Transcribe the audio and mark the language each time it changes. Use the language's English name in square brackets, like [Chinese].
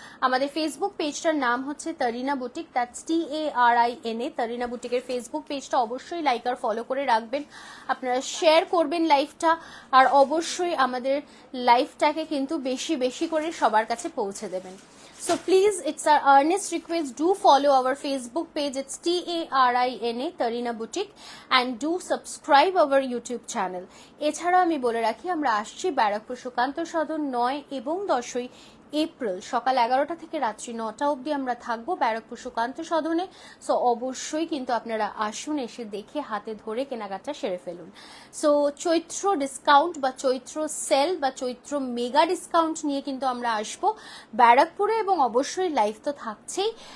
[Bangla] আমাদের ফেসবুক পেজটার নাম হচ্ছে তারিনা বুটিক, দ্যাটস TARINA। তারিনা বুটিকের ফেসবুক পেজটা অবশ্যই লাইক আর ফলো করে রাখবেন, আপনারা শেয়ার করবেন লাইভটা, আর অবশ্যই আমাদের লাইভটাকে কিন্তু বেশি বেশি করে সবার কাছে পৌঁছে দেবেন। [English] So please, it's our earnest request, do follow our Facebook page, it's TARINA Tarina Boutique, and do subscribe our YouTube channel. [Bangla] এছাড়া আমি বলে রাখি আমরা আসছি ব্যারাকপুর সুকান্ত সদন 9 এবং 10 এপ্রিল সকাল 11টা থেকে রাত্রি 9টা অবধি আমরা থাকবো ব্যারাকপুর সুকান্ত সদনে। সো অবশ্যই কিন্তু আপনারা আসুন, এসে দেখে হাতে ধরে কেনাকাটা সেরে ফেলুন। সো চৈত্র ডিসকাউন্ট বা চৈত্র সেল বা চৈত্র মেগা ডিসকাউন্ট নিয়ে কিন্তু আমরা আসবো ব্যারাকপুরে, এবং অবশ্যই লাইভ তো থাকছেই।